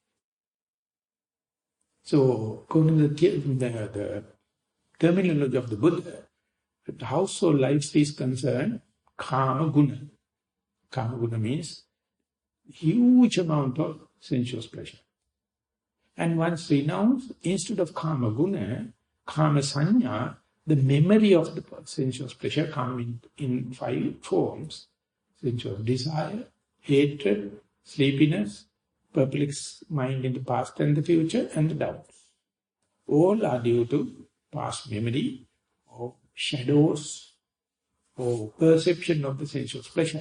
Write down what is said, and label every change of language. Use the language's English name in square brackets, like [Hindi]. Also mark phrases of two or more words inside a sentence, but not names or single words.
[English] So, according to the terminology of the Buddha, the household life is concerned, [Pali] kama guna. Kama guna [English] means huge amount of sensuous pleasure. And once renounced, instead of [Pali] kama guna, kama sanya, [English] the memory of the sensuous pleasure comes in 5 forms. Sensuous desire, hatred, sleepiness, perplexed mind in the past and the future, and the doubts. All are due to past memory or shadows or perception of the sensuous pleasure.